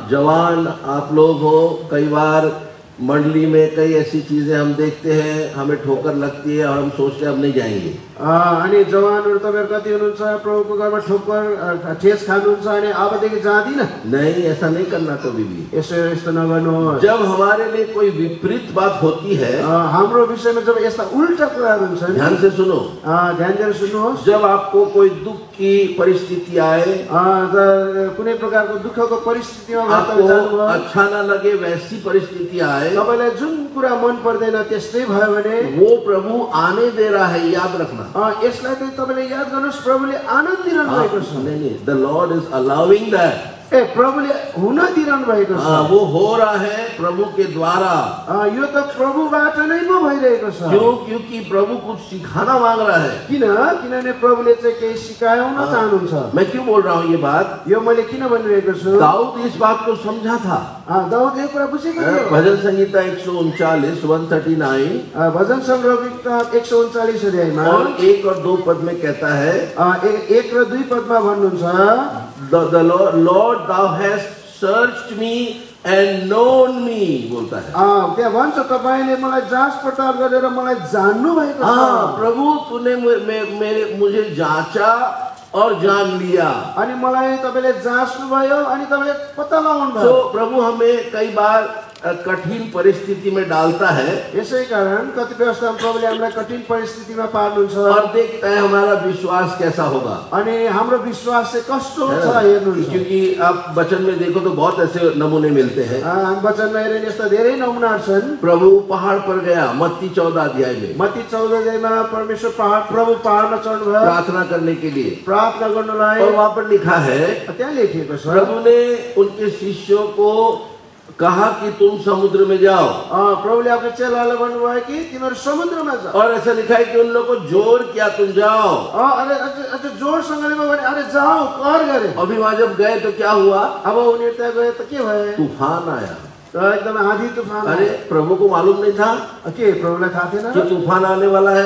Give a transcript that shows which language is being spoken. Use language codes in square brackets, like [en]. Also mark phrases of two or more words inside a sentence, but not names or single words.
[hi] जवान आप लोग हो, कई बार मंडली में कई ऐसी चीजें हम देखते हैं, हमें ठोकर लगती है और हम सोचते हैं अब नहीं जाएंगे। [ne] अनि जवानहरू तपाईँहरू कति हुनुहुन्छ, प्रभुको घरमा ठोकर ठेस खानुहुन्छ अनि अबदेखि जाँदिन। [hi] नहीं, ऐसा नहीं करना कभी भी। [ne] यस्तो नगर्नुहोस्। [hi] जब हमारे लिए कोई विपरीत बात होती है, [ne] हाम्रो विषयमा जब यस्ता उल्टा कुराहरू हुन्छन्, [hi] ध्यान से सुनो, [ne] ध्यान दिएर सुन्नुहोस्। [hi] जब आपको कोई दुख की परिस्थिति आए, [ne] कुनै प्रकारको दुःखको परिस्थितिमा [hi] आपको अच्छा न लगे वैसी परिस्थिति आए, [ne] तपाईँलाई जुन कुरा मन पर्दैन त्यस्तै भयो भने, [hi] वो प्रभु आने दे रहा है, याद रखना। [ne] यसलाई चाहिँ तपाईँले याद गर्नुहोस्, प्रभुले आनन्द दिइरहनु भएको छ। [hi] नहीं, [en] The Lord is allowing that. [ne] प्रभुले हुन दिइरहनु भएको छ। [hi] वो हो रहा है प्रभु के द्वारा। [ne] यो त प्रभुबाट नै पो भइरहेको छ। [hi] क्यों? क्योंकि प्रभु कुछ सिखाना मांग रहा है। [ne] किनभने प्रभुले चाहिँ केही सिकाउन चाहनुहुन्छ। [hi] मैं क्यों बोल रहा हूँ ये बात? [ne] यो मैले किन भनिरहेको छु? [hi] दाऊद इस बात को समझा था। [ne] दाऊद यो कुरा बुझेको थियो। [hi] भजन संहिता 139 139, [ne] भजन संग्रह किताब 139 अध्यायमा [hi] और 1 और 2 पद में कहता है, [ne] 1 र 2 पदमा भन्नुहुन्छ, [en] The Lord, thou hast searched me and known me, [hi] बोलता है। [ne] त्यहाँ भन्छ तपाईले मलाई जाँच पडताल गरेर मलाई जान्नु भएको छ। [hi] प्रभु तूने मुझे जांचा और जान लिया। [ne] अनि मलाई तपाईले जाँच्नु भयो अनि तपाईले पत्ता लगाउनु भयो। [hi] तो प्रभु हमें कई बार कठिन परिस्थिति में डालता है, [ne] यसै कारण कतिपय अवस्थामा प्रभुले हामीलाई कठिन परिस्थितिमा पार्नुहुन्छ, [hi] और देखता है हमारा विश्वास कैसा होगा। [ne] अनि हाम्रो विश्वास चाहिँ कस्तो छ हेर्नुहुन्छ। [hi] क्योंकि आप वचन में देखो तो बहुत ऐसे नमूने मिलते हैं। [ne] वचनमा हेर्ने यस्ता धेरै नमुनाहरू छन्। [hi] प्रभु पहाड़ पर गया, मत्ती 14 अध्याय में, [ne] मत्ती 14 अध्यायमा परमेश्वर प्रभु पहाडमा चढ्नुभयो [hi] प्रार्थना करने के लिए, [ne] प्रार्थना गर्नलाई, [hi] और वहां पर लिखा है, [ne] त्यहाँ लेखिएको छ, [hi] प्रभु ने उनके शिष्यों को कहा कि तुम समुद्र में जाओ। [ne] प्रभुले आफ्नो चेलालाई भन्नुभयो कि तिमीहरू समुद्रमा जाओ। [hi] और ऐसा लिखा है कि उन लोगों को जोर किया, तुम जाओ। [ne] अरे जोरसँगले भने अरे जाओ कर गरे। [hi] अभी वहां जब गए तो क्या हुआ? [ne] अब उनीहरू त्यहाँ गए त के भयो? [hi] तूफान आया। तो एकदम आधी तूफान। अरे प्रभु को मालूम नहीं था [ne] के प्रभुलाई थाहा थिएन [hi] कि तूफान आने वाला है।